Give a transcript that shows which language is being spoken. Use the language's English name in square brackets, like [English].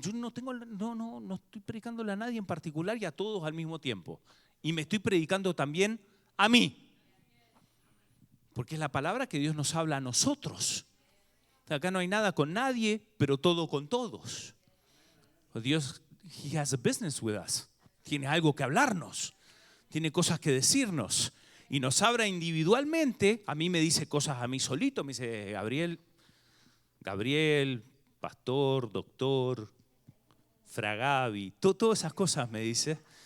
[Spanish] Yo no estoy predicándole a nadie en particular y a todos al mismo tiempo. Y me estoy predicando también a mí. Porque es la palabra que Dios nos habla a nosotros. Acá no hay nada con nadie, pero todo con todos. [English] Dios, He has a business with us. [Spanish] Tiene algo que hablarnos. Tiene cosas que decirnos. Y nos habla individualmente. A mí me dice cosas a mí solito. Me dice, Gabriel, pastor, doctor, Fragavi, todas esas cosas me dice.